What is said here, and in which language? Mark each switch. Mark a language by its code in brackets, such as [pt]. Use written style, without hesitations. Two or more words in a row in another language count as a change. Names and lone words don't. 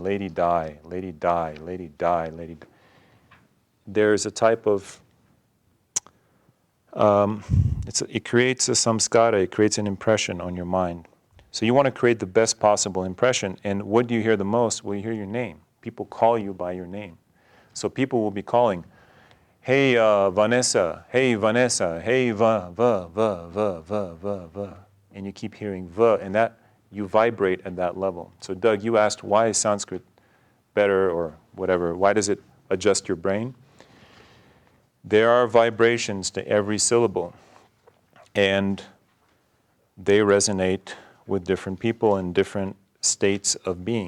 [en] Lady Di, Lady Di, Lady Di, Lady Di. There's a type of, it creates a samskara, it creates an impression on your mind. So you want to create the best possible impression. And what do you hear the most? Well, you hear your name. People call you by your name. So people will be calling, hey, Vanessa, hey, Vanessa, hey, va, va, va, va, va, va, va. And you keep hearing va, and that, you vibrate at that level. So Doug, you asked why is Sanskrit better or whatever? Why does it adjust your brain? There are vibrations to every syllable, and they resonate with different people in different states of being.